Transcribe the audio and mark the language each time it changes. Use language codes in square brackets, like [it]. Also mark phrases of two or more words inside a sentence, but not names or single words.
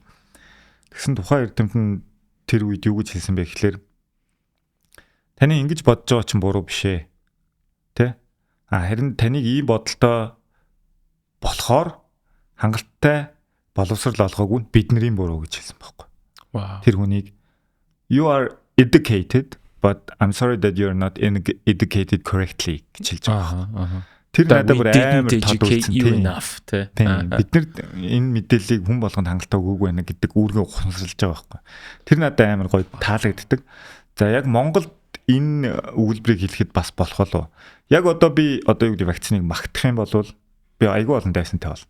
[mn] Тэгсэн тухайн эрдэмт нь тэр үед юу гэж хэлсэн бэ гэхээр таны ингэж бодож байгаа чинь буруу биш ээ. Тэ? Харин таныг ийм бодолтой болохоор хангалттай боловсрал олгоогүй нь бидний буруу гэж хэлсэн байхгүй. Тэр хүнийг [en] you are educated but I'm sorry that you're not educated correctly [mn] гэж хэлж байгаа. Тэр надад бүр амар тодорхойлсон тийм. Бид нар энэ мэдээллийг хүн болгонд хангалттай өгөөгүй байна гэдэг үүргээ ухамсарлаж байгаа байхгүй. Тэр надад амар гоё таалагддаг. За яг Монголд энэ өгүүлбэрийг хэлэхэд бас болох болов. Яг одоо би одоо юу гэдэг вакциныг магтах юм бол би айгүй олон дайсантай бол.